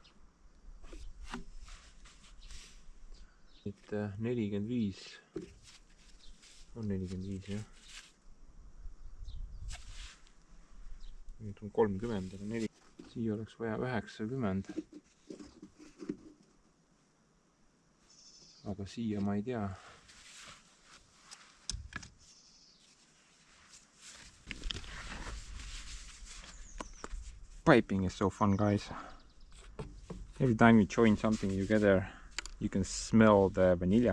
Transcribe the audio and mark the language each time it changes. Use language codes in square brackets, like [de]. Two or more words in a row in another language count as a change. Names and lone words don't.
[et] Et 45 on 45 jah. Nüüd on 30, aga 4. Siia oleks vaja 90. Aga siia ma ei tea. [en] Piping is so fun, guys. Every time you join something together, you can smell the vanilla.